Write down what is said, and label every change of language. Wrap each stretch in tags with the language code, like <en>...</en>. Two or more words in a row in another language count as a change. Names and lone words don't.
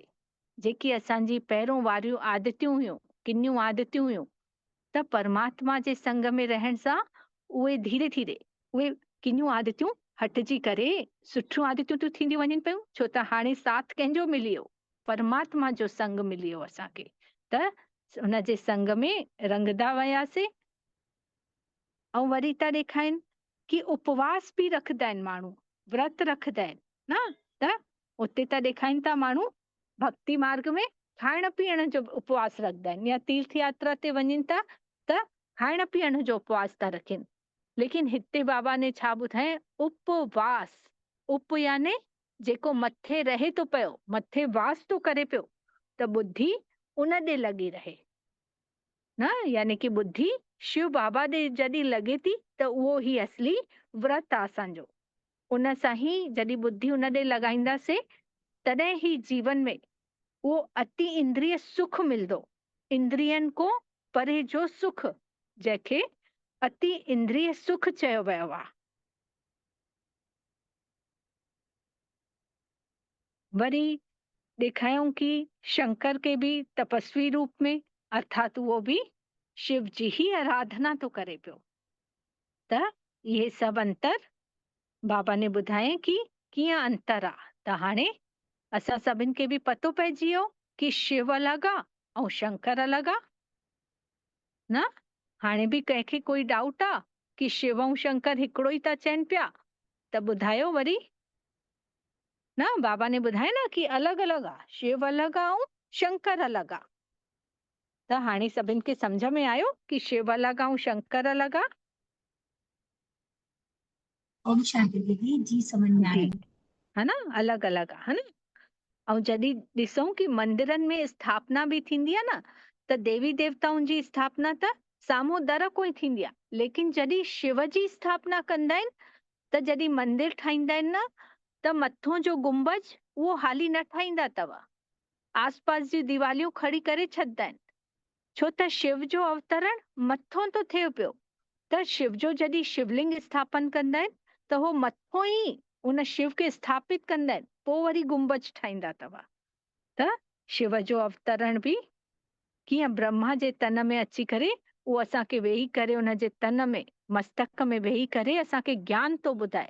<sd>जेकी असांजी पहिरों वारियूं आदतियूं हुयूं, किनियूं आदतियूं हुयूं, त परमात्मा जे संग में रहण सां उहे धीरे धीरे उहे किनियूं आदतियूं हटिजी करे सुठियूं आदतियूं थियूं थींदियूं वञनि पियूं। छो त हाणे साथ कंहिंजो मिली वियो, परमात्मा जो संग मिली वियो असांखे, त हुन जे संग में रंगदा वियासीं। ऐं वरी था ॾेखारीनि कि उपवास बि रखंदा आहिनि माण्हू, व्रत रखंदा आहिनि न, त उते त ॾेखारीनि था माण्हू भक्ति मार्ग में खाइण पीअण जो उपवास रखंदा आहिनि, या तीर्थ यात्रा ते वञनि था त खाइण पीअण जो उपवास था रखनि। लेकिन हिते बाबा ने छा ॿुधाए, उपवास, उप याने जेको मथे रहे थो पियो, मथे वास थो करे पियो, त बुद्धि उन ॾे लॻी रहे न, यानी कि बुद्धि शिव बाबा ॾे जॾहिं लॻे थी त उहो ई असली व्रत आहे असांजो। उन सां ई जॾहिं बुद्धि उन ॾे लॻाईंदासीं तॾहिं ई जीवन में उहो अति इंद्रिय सुख मिलंदो, इंद्रियनि को परे जो सुख, जंहिंखे अति इंद्रिय सुख चयो वियो आहे। वरी ॾेखायूं कि शंकर</sd> <hi>के भी तपस्वी रूप में, अर्थात वो भी शिव जी ही आराधना</hi> <sd>तो करे पियो। त इहे सभु अंतर बाबा ने ॿुधाए कि कीअं अंतर आहे। त हाणे असां सभिनि खे बि पतो पइजी वियो कि शिव अलॻि आहे ऐं शंकर अलॻि आहे न। हाणे बि कंहिंखे कोई डाउट आहे कि शिव ऐं शंकर हिकिड़ो ई था चइनि पिया त ॿुधायो वरी न। बाबा ने ॿुधाए न कि अलॻि अलॻि आहे, शिव अलॻि आहे ऐं शंकर अलॻि आहे। त हाणे सभिनि खे सम्झ में आयो कि शिव अलॻि आहे ऐं शंकर अलॻि आहे।</sd> <hi>ओम शांति दीदी, जी समझ में आया।</hi> <sd>है न, अलॻि अलॻि आहे, है न। ऐं जॾहिं ॾिसूं कि मंदिरनि में स्थापना बि थींदी आहे न, त देवी देवताउनि जी स्थापना त साम्हूं दर कोई थींदी आहे, लेकिन जॾहिं शिव जी स्थापना कंदा आहिनि त जॾहिं मंदिर ठाहींदा आहिनि न, त मथों जो गुंबज उहो हाली न ठाहींदा अथव, आसपास जी दीवालियूं खड़ी करे छॾंदा आहिनि। छो त शिव जो अवतरण मथों थो थिए पियो, त शिव जो जॾहिं शिवलिंग स्थापन कंदा आहिनि त हो मथों ई उन शिव खे स्थापित कंदा आहिनि, पोइ वरी गुंबज ठाहींदा अथव। त शिव जो अवतरण बि कीअं ब्रह्मा जे तन में अची करे उहो असांखे वेही करे उन जे तन में मस्तक में वेही करे असांखे ज्ञान थो ॿुधाए।</sd>